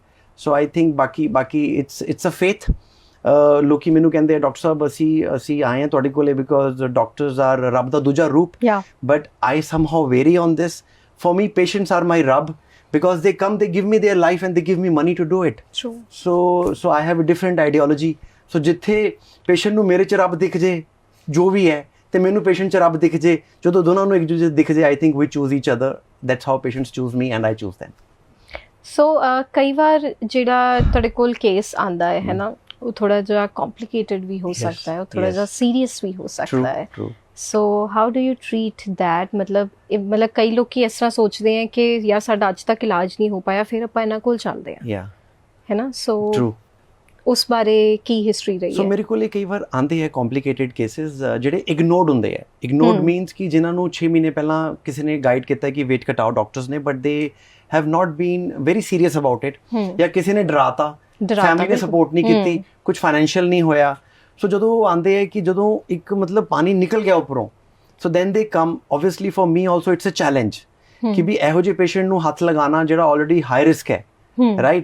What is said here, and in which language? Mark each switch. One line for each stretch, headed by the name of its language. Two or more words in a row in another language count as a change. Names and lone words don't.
English: So I think ਬਾਕੀ it's a faith।
Punjabi: ਲੋਕੀ ਮੈਨੂੰ ਕਹਿੰਦੇ ਡਾਕਟਰ ਸਾਹਿਬ ਅਸੀਂ ਆਏ ਹਾਂ ਤੁਹਾਡੇ ਕੋਲੇ
English: because doctors are
Punjabi: ਰੱਬ ਦਾ ਦੂਜਾ ਰੂਪ,
English: but I somehow vary on this. for me patients are my ਰੱਬ because they come, they give me their life and they give me money to do it। True। So I have a different ideology।
Punjabi: so ਜਿੱਥੇ ਪੇਸ਼ੈਂਟ ਨੂੰ ਮੇਰੇ 'ਚ ਰੱਬ ਦਿਖ ਜੇ ਜੋ ਵੀ ਹੈ ਤੇ ਮੈਨੂੰ ਪੇਸ਼ੈਂਟ 'ਚ ਰੱਬ ਦਿਖ ਜੇ, ਜਦੋਂ ਦੋਨਾਂ ਨੂੰ ਇੱਕ ਦੂਜੇ ਦਿਖ ਜੇ,
English: I think we choose each other. That's how patients choose me and I choose them.
Punjabi: ਸੋ ਕਈ ਵਾਰ ਜਿਹੜਾ ਤੁਹਾਡੇ ਕੋਲ ਕੇਸ ਆਉਂਦਾ ਹੈ ਨਾ, ਉਹ ਥੋੜਾ ਜਿਹਾ ਕੰਪਲਿਕੇਟਡ ਵੀ ਹੋ ਸਕਦਾ ਹੈ, ਉਹ ਥੋੜਾ ਜਿਹਾ ਸੀਰੀਅਸ ਵੀ ਹੋ ਸਕਦਾ ਹੈ।
English: So how do you treat that?
Punjabi: ਮਤਲਬ ਕਈ ਲੋਕੀ ਇਸ ਤਰ੍ਹਾਂ ਸੋਚਦੇ ਹੈ ਕਿ ਯਾਰ ਸਾਡਾ ਅੱਜ ਤੱਕ ਇਲਾਜ ਨਹੀਂ ਹੋ ਪਾਇਆ, ਫਿਰ ਆਪਾਂ ਇਹਨਾਂ ਕੋਲ ਚੱਲਦੇ ਹਾਂ, ਹੈ ਨਾ? ਸੋ ਉਸ ਬਾਰੇ ਕੀ ਹਿਸਟਰੀ ਰਹੀ ਹੈ? ਸੋ ਮੇਰੇ ਕੋਲ ਕਈ ਵਾਰ ਆਉਂਦੇ ਹੈ
English: complicated cases
Punjabi: ਜਿਹੜੇ ਇਗਨੋਰਡ ਹੁੰਦੇ ਹੈ।
English: ignored means
Punjabi: ਕਿ ਜਿਨ੍ਹਾਂ ਨੂੰ 6 ਮਹੀਨੇ ਪਹਿਲਾਂ ਕਿਸੇ ਨੇ ਗਾਈਡ ਕੀਤਾ ਕਿ ਵੇਟ ਘਟਾਓ ਡਾਕਟਰਸ ਨੇ,
English: but they have not been very serious about it.
Punjabi: ਜਾਂ ਕਿਸੇ ਨੇ ਡਰਾਤਾ, ਫੈਮਿਲੀ ਨੇ ਸਪੋਰਟ ਨਹੀਂ ਕੀਤੀ, ਕੁਝ ਫਾਈਨੈਂਸ਼ੀਅਲ ਨਹੀਂ ਹੋਇਆ। ਸੋ ਜਦੋਂ ਉਹ ਆਉਂਦੇ ਹੈ ਕਿ ਜਦੋਂ ਇੱਕ ਮਤਲਬ ਪਾਣੀ ਨਿਕਲ ਗਿਆ ਉੱਪਰੋਂ,
English: so then they come. obviously for me also it's a challenge
Punjabi: ਕਿ ਵੀ ਇਹੋ ਜਿਹੇ ਪੇਸ਼ੈਂਟ ਨੂੰ ਹੱਥ ਲਗਾਉਣਾ ਜਿਹੜਾ
English: already high risk
Punjabi: ਹੈ, ਰਾਈਟ?